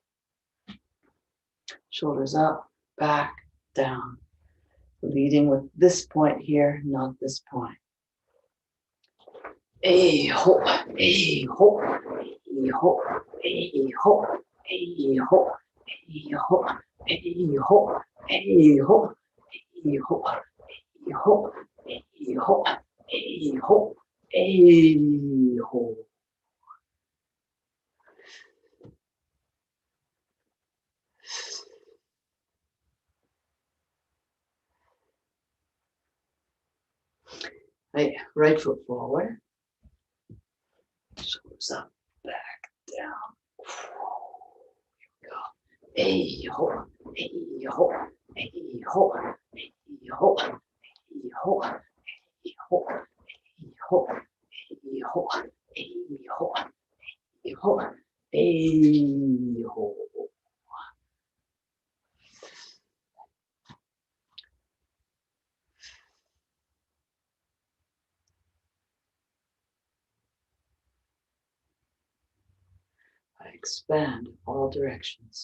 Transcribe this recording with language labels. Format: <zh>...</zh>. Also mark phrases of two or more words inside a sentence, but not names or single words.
<en>Shoulders up, back, down. Leading with this point here, not this point. A ho, a ho, a ho, a ho, a ho, a ho, a ho, a ho, a ho, a ho, a ho, a ho, a ho. Right foot forward. Shoulders up, back, down. Here we go. A ho, a ho, a ho, a ho, a ho, a ho, a ho, a ho, a ho, a ho, a ho. I expand all directions.</en>